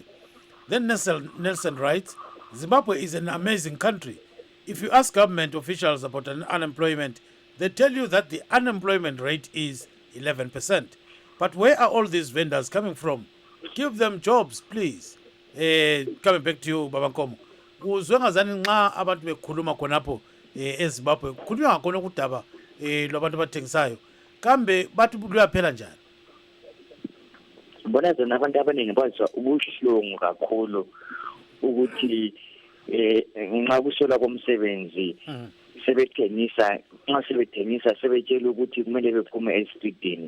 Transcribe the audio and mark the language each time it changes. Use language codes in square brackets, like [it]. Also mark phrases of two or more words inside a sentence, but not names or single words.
[en] Then Nelson writes, Zimbabwe is an amazing country. If you ask government officials about unemployment, they tell you that the unemployment rate is 11%. But where are all these vendors coming from? Give them jobs, please. Coming back to you, Baba Nkomo. [nd] Uzwe ngazani nxa abantu bekhuluma khonapho eZimbabwe kukhulunywa ngakhona kudaba lwabantu abathengisayo kambe bathi luyaphela njani? Bona zona abantu abaningi bazwa ubuhlungu kakhulu ukuthi nxa kusola komsebenzi sebethengisa sebetshela ukuthi kumele bephume esitridini.